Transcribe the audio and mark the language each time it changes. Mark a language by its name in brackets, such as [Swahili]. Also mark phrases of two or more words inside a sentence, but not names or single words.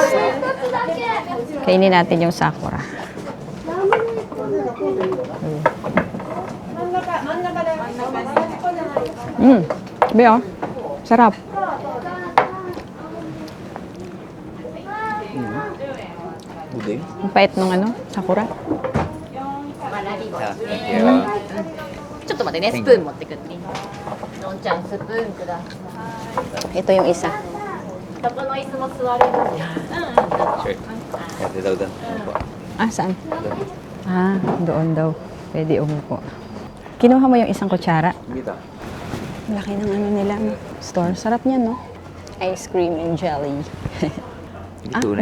[Filipino] Kainin natin yung sakura. Be oh. Sarap. Puding? Ang pait ng ano, sakura. [Japanese] わらび餅 Ah, ね [English] thank you. [Japanese] ちょっと待ってねスプーン持ってくってねのんちゃんスプーンください [Filipino] Ito yung isa. [Japanese] どこの椅子も座れるんで [Filipino] Sure. Pwede daw doon. Opo. Ah, saan? Doon. Ah, doon daw. Pwede umupo. Kinuha mo yung isang kutsara. Dito. Laki ng ano nila, no? Store. Sarap niya, no? [English] Ice cream and jelly. [Filipino] Tunay